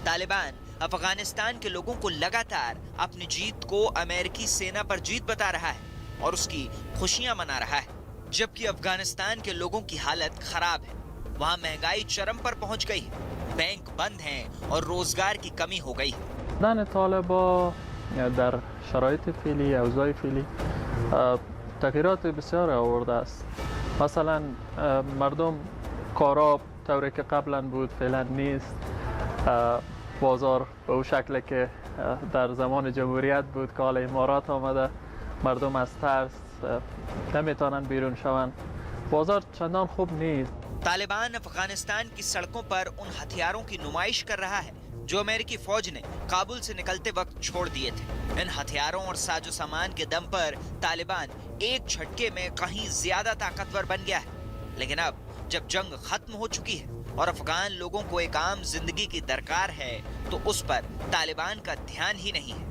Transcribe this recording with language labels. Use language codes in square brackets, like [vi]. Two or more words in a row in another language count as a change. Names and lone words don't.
[hi] तालिबान अफगानिस्तान के लोगों को लगातार अपनी जीत को अमेरिकी सेना पर जीत बता रहा है और उसकी खुशियां मना रहा है, जबकि अफगानिस्तान के लोगों की हालत खराब है। वहाँ महंगाई चरम पर पहुँच गई है, बैंक बंद हैं और रोजगार की कमी हो गई है। [fa] بودن طالبان در شرایط فعلی اوضاع فعلی تغییرات بسیار آورده است. مثلا مردم کارا طوری که قبلا بود فعلا نیست. بازار به اون شکلی که در زمان جمهوریت بود که حالا امارات آمده، مردم از ترس نمیتونن بیرون شوند. بازار چندان خوب نیست. [hi] तालिबान अफगानिस्तान की सड़कों पर उन हथियारों की नुमाइश कर रहा है जो अमेरिकी फौज ने काबुल से निकलते वक्त छोड़ दिए थे। इन हथियारों और साजो सामान के दम पर तालिबान एक झटके में कहीं ज्यादा ताकतवर बन गया है। लेकिन अब जब जंग खत्म हो चुकी है और अफगान लोगों को एक आम जिंदगी की दरकार है, तो उस पर तालिबान का ध्यान ही नहीं है।